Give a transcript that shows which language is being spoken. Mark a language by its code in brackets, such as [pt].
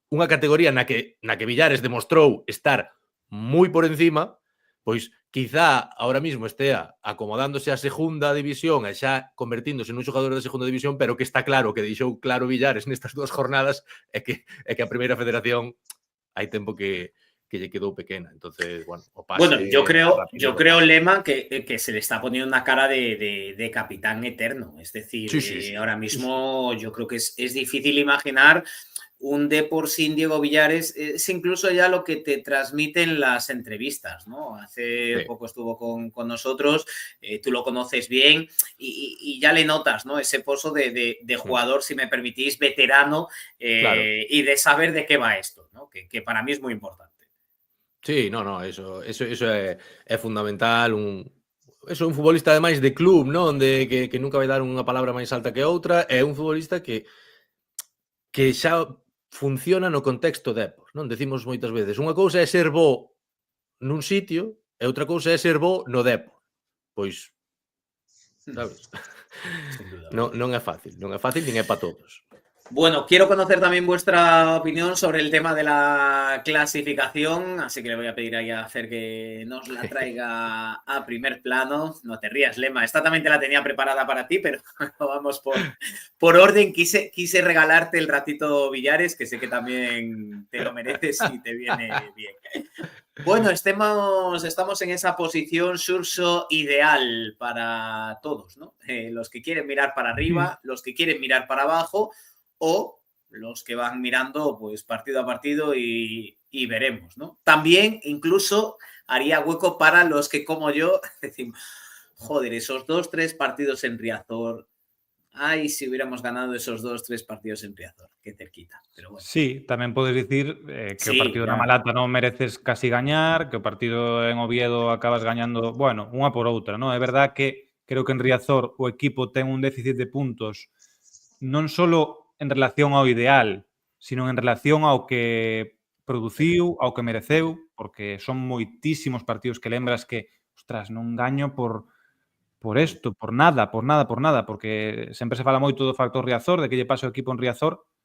[gl] Unha categoría na que Villares demostrou estar moi por encima, pois quizá [es] ahora mismo [gl] estea acomodándose a segunda división e xa convertíndose nun xogador da segunda división, pero que está claro, que deixou claro Villares nestas dúas jornadas, é que a primeira federación hai tempo que lle quedou pequena. Entonces, bueno, o pase... [es] Bueno, yo creo Lema, que se le está poniendo una cara de capitán eterno. Es decir, sí. Ahora mismo yo creo que es difícil imaginar un Depor sin Diego Villares. Es incluso ya lo que te transmiten las entrevistas, ¿no? Hace poco estuvo con nosotros, tú lo conoces bien y ya le notas, ¿no? Ese pozo de jugador, si me permitís, veterano, claro. Y de saber de qué va esto, ¿no? Que para mí es muy importante. [gl] Sí, eso é fundamental. Un futbolista ademais de club, non? De que nunca vai dar unha palabra máis alta que outra, é un futbolista que xa funciona no contexto Depor, non? Decimos moitas veces, unha cousa é ser bo nun sitio e outra cousa é ser bo no Depor. Pois sabes? [es] Sin duda. [gl] Non é fácil, non é fácil nin é para todos. [es] Bueno, quiero conocer también vuestra opinión sobre el tema de la clasificación, así que le voy a pedir ahí a Fer que nos la traiga a primer plano. No te rías, Lema, esta también te la tenía preparada para ti, pero vamos por orden. Quise regalarte el ratito Villares, que sé que también te lo mereces y te viene bien. Bueno, estamos en esa posición Surso ideal para todos, ¿no? Los que quieren mirar para arriba, los que quieren mirar para abajo, o los que van mirando pues partido a partido y veremos, ¿no? También incluso haría hueco para los que como yo decimos, joder, esos 2-3 partidos en Riazor, ay, si hubiéramos ganado esos 2-3 partidos en Riazor, qué cerquita, pero bueno. [gl] Sí, tamén podes dicir que Sí, o partido na [es] ya. [gl] Malata non mereces casi gañar, que o partido en Oviedo acabas gañando, bueno, unha por outra, non? É verdad que creo que en Riazor o equipo ten un déficit de puntos non só en relación ao ideal, sino en relación ao que produciu, ao que mereceu, porque son moitísimos partidos que lembras que, ostras, non gaño por isto, por nada, porque sempre se fala moito do factor Riazor, de que lle pasa ao equipo en Riazor.